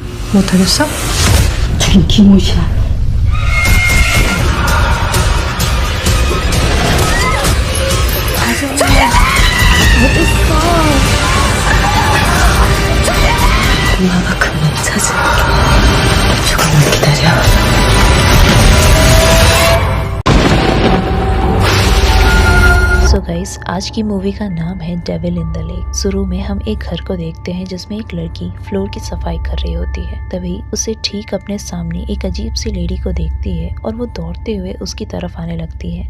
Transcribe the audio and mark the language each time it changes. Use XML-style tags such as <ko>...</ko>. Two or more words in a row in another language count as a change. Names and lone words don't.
<ko>못하겠어? 저긴 김옷이야. 엄마가 금방 찾을게. 조금만 기다려.</ko> <hi>सो गाइस, आज की मूवी का नाम है डेविल इन द लेक। शुरू में हम एक घर को देखते हैं जिसमें एक लड़की फ्लोर की सफाई कर रही होती है। तभी उसे ठीक अपने सामने एक अजीब सी लेडी को देखती है और वो दौड़ते हुए उसकी तरफ आने लगती है।</hi>